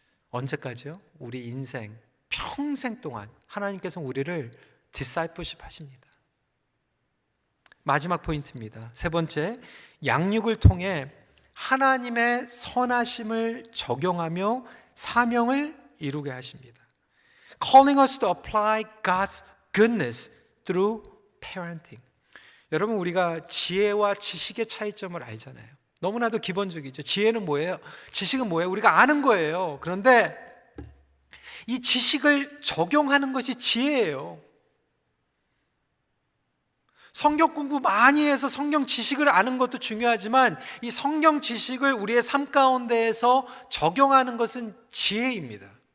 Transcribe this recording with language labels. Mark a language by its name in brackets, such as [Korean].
[Korean] 언제까지요? 우리 인생 평생 동안 하나님께서 우리를 디사이플십 하십니다. 마지막 포인트입니다. 세 번째, 양육을 통해 하나님의 선하심을 적용하며 사명을 이루게 하십니다. [English] Calling us to apply God's goodness through parenting. [Korean] 여러분, 우리가 지혜와 지식의 차이점을 알잖아요. 너무나도 기본적이죠. 지혜는 뭐예요? 지식은 뭐예요? 우리가 아는 거예요. 그런데 이 지식을 적용하는 것이 지혜예요. 성경 공부 많이 해서 성경 지식을 아는 것도 중요하지만, 이 성경 지식을 우리의 삶 가운데에서 적용하는 것은 지혜입니다.